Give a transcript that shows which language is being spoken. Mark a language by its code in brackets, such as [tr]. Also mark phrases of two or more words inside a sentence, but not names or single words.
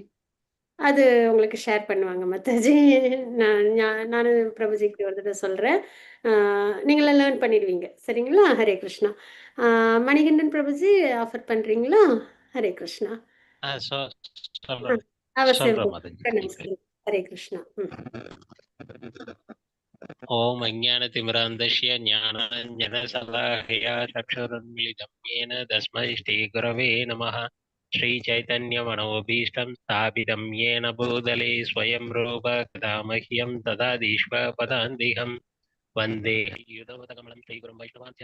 [ta] அது உங்களுக்கு ஷேர் பண்ணுவாங்க மாதாஜி. நானும் பிரபுஜிக்கு ஒரு தடவை சொல்கிறேன். நீங்களாம் லேர்ன் பண்ணிடுவீங்க. சரிங்களா? ஹரே கிருஷ்ணா. மணிகண்டன் பிரபுஜி ஆஃபர் பண்ணுறீங்களா? ஹரே கிருஷ்ணா. அவசியம். ஹரே கிருஷ்ணா. [sa] ओम अज्ञानतिमिरान्धस्य ज्ञानाञ्जनशलाकया चक्षुरुन्मिलितं येन तस्मै श्रीगुरवे नमः। श्रीचैतन्यमनोभीष्टं स्थापितं येन भूतले स्वयं रूप कदा मह्यं ददातीश्वपदान्तिकम् वन्दे युधवतकमलं श्रीगुरुं वैष्णवांश्च